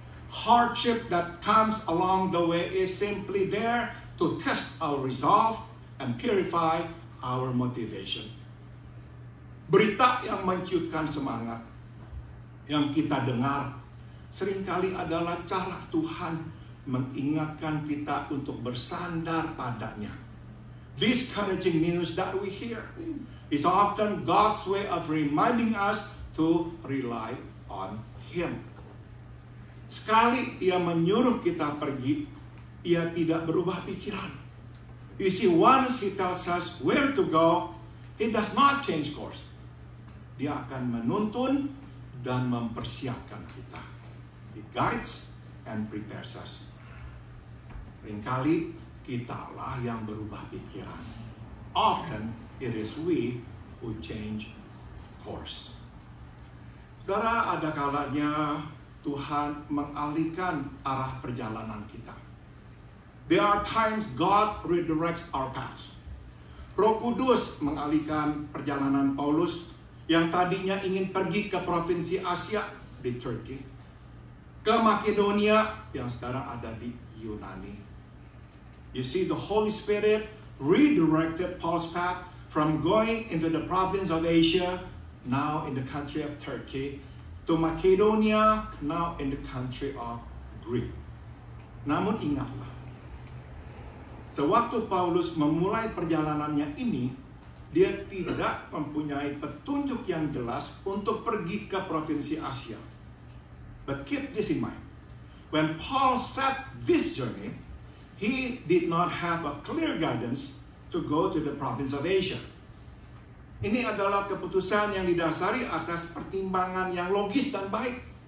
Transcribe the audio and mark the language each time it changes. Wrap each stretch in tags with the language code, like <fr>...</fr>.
<en>Hardship that comes along the way is simply there to test our resolve and purify our motivation.</en> <id>Berita yang menciutkan semangat yang kita dengar seringkali adalah cara Tuhan mengingatkan kita untuk bersandar padanya.</id> <en>Discouraging news that we hear is often God's way of reminding us to rely on Him.</en> <id>Sekali Ia menyuruh kita pergi, Ia tidak berubah pikiran.</id> <en>You see, once He tells us where to go, He does not change course.</en> <id>Dia akan menuntun dan mempersiapkan kita.</id> <en>He guides and prepares us.</en> <id>Seringkali kitalah yang berubah pikiran.</id> <en>Often it is we who change course.</en> <id>Saudara, ada kalanya Tuhan mengalihkan arah perjalanan kita.</id> <en>There are times God redirects our paths.</en> <id>Roh Kudus mengalihkan perjalanan Paulus yang tadinya ingin pergi ke provinsi Asia di Turki, ke Makedonia yang sekarang ada di Yunani.</id> <en>You see, the Holy Spirit redirected Paul's path from going into the province of Asia, now in the country of Turkey, to Makedonia, now in the country of Greece.</en> <id>Namun ingatlah, sewaktu Paulus memulai perjalanannya ini, dia tidak mempunyai petunjuk yang jelas untuk pergi ke provinsi Asia.</id> <en>But keep this in mind. When Paul set this journey, he did not have a clear guidance to go to the province of Asia.</en> <id>Ini adalah keputusan yang didasari atas pertimbangan yang logis dan baik.</id>